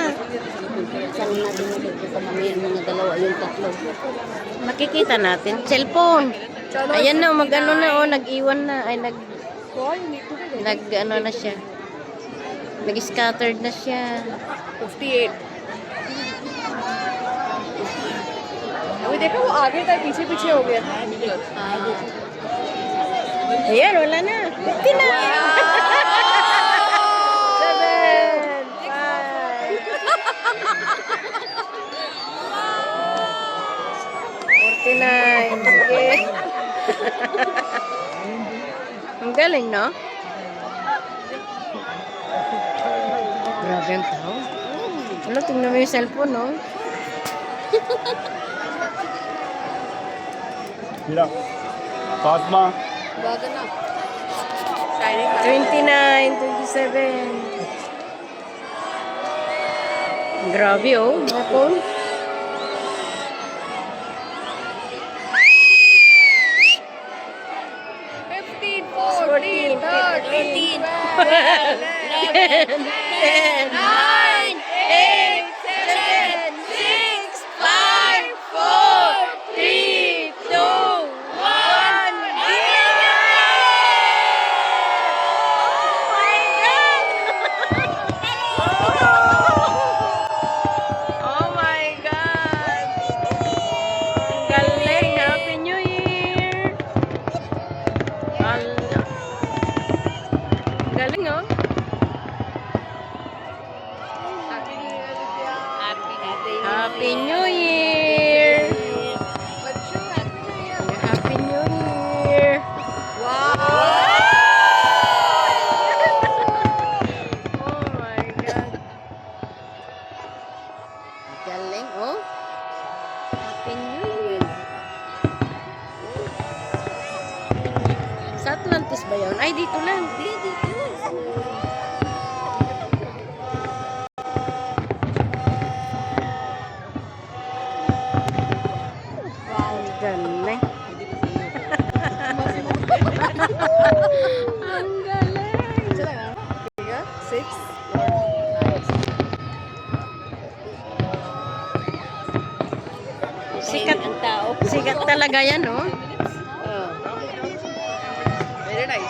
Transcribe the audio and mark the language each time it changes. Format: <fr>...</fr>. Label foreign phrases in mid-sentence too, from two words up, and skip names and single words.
<tl>Saan natin sa mga dalawa, yung tatlo. Makikita natin. Cellphone. Ayan na, mag-ano na o. Nag-iwan na. Ay, ano na siya. Nag-scattered na siya.</tl> <hi>58 अभी देखो वो आगे था पीछे पीछे हो गया</hi> <tl>Ayan, wala na. 50 na. 7, 5. 49. Sige. Ang galing, no? Grabe ang tao. Ano, tingnan mo yung cellphone, no? हीरा फातिमा 29, 27. Grabe, oh. Mga phone.</tl> <en>fifteen fourteen</en> <tl>13, 13 10, 9, 8, 7, 6, 5, 4, 3, 2, 1.</tl> <en>Oh my God!</en> <tl>Ang galing!</tl> <en>Happy New Year!</en> <tl>Ala. Galing, oh.</tl> <en>Happy New Year! Happy New Year! Oh my God!</en> <tl>Galing, oh.</tl> <en>Happy New Year!</en> <tl>Sa Atlantis ba yun? Ay, dito lang. Dito. Galing. Ang galing. 6 Sikat ang tao. Sikat talaga yan, no?</tl> <en>very nice</en>